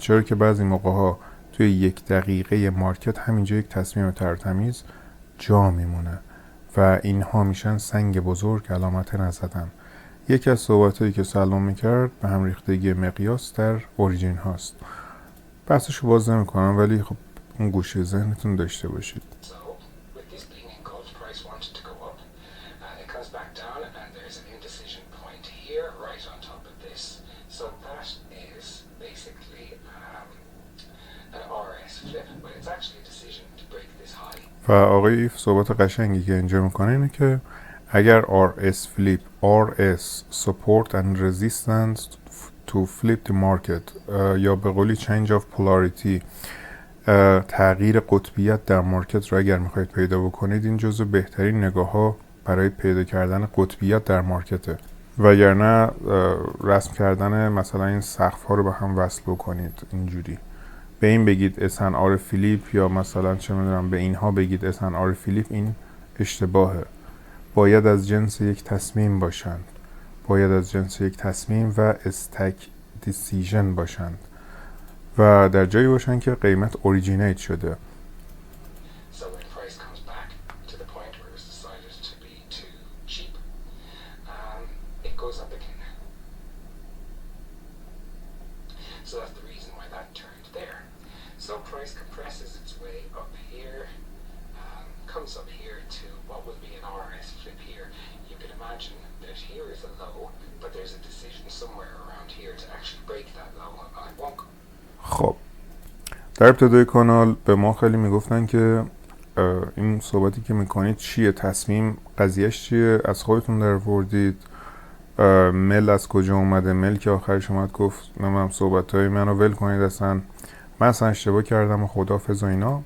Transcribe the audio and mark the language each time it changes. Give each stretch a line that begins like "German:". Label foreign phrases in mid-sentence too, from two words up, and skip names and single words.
Persian: چرا که بعضی موقع ها توی 1 دقیقه مارکت همینجا یک تصمیم تر و تمیز جا میمونه و اینها میشن سنگ بزرگ علامت نزدن. یکی از صحبتایی که سلمان میکرد به هم ریختگی مقیاس در اوریجین هاست. بحثشو باز نمیکنم، ولی خب اون گوشه ذهنتون داشته باشید.
English: So, with this being in gold, price wanted to go up. It comes back down, and there's an indecision point here, right on top of this. So that is basically an RS flip, but it's actually a decision to break this high. و آقای ایف صحبت قشنگی که اینجا میکنه اینه که اگر RS flip RS support and resistance to flip the market یا به قولی change of polarity تغییر قطبیت در مارکت رو اگر میخواید پیدا بکنید، این جزو بهترین نگاه ها برای پیدا کردن قطبیت در مارکته. وگرنه رسم کردن مثلا این سقف ها رو به هم وصل بکنید اینجوری، به این بگید SNR flip یا مثلا چه میدونم به اینها بگید SNR flip, این اشتباهه. باید از جنس یک تصمیم باشند، باید از جنس یک تصمیم و stack decision باشند و در جایی باشن که قیمت اوریجینیت شده. So when price comes back to the point where it was decided to be too cheap, it goes up again. So that's the reason why that turned there. So price compresses its way up here, comes up here to what will be an RS flip here. You can imagine that here is a low, but there's a decision somewhere around here to actually break that low. I won't.
Persian: خب در ابتدای کانال به ما خیلی میگفتن که این صحبتی که میکنید چیه، تصمیم قضیهش چیه، از خودتون در آوردید، مل از کجا اومده، مل که آخرش اومد گفت نمیم صحبتهای منو ول کنید، اصلا من اصلا اشتباه کردم و خداحافظ و اینا.